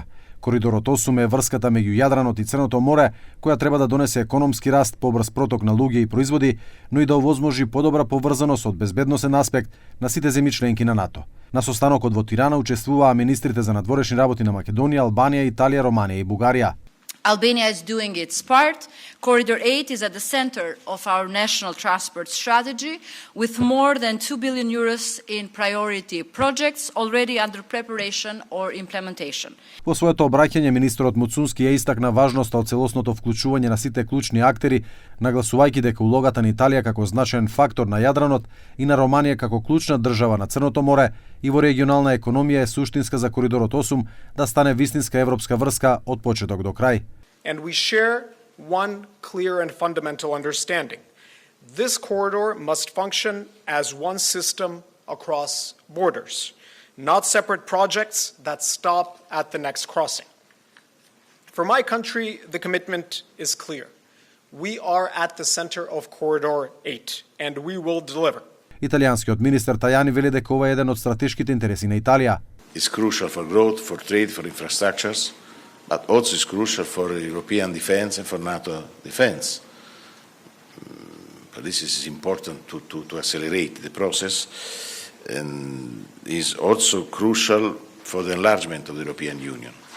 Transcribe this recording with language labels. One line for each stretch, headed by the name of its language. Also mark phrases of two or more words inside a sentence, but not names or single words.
Macedonian: Коридорот 8 е врската меѓу Јадранот и Црното море, која треба да донесе економски раст, побрз проток на луѓе и производи, но и да овозможи подобра поврзаност од безбедносен аспект на сите земји членки на НАТО. На состанокот во Тирана учествуваа министрите за надворешни работи на Македонија, Албанија, Италија, Романија и Бугарија.
English: Albania is doing its part. Corridor 8 is at the center of our national transport strategy, with more than 2 billion euros in priority projects already under preparation or implementation.
Macedonian: Во своето обраќање, министерот Муцунски ја истакна важноста од целосното вклучување на сите клучни актери, нагласувајќи дека улогата на Италија како значаен фактор на Јадранот и на Романија како клучна држава на Црното море и во регионална економија е суштинска за Коридорот 8 да стане вистинска европска врска од почеток до крај.
English: And we share one clear and fundamental understanding. This corridor must function as one system across borders, not separate projects that stop at the next crossing. For my country, the commitment is clear. We are at the center of Corridor 8, and we will deliver.
Macedonian: Италијанскиот министер Тајани вели дека ова е еден од стратешките интереси на Италија.
English: It's crucial for growth, for trade, for infrastructures, but also is crucial for European defense and for NATO defense. But this is important to accelerate the process, and is also crucial for the enlargement of the European Union.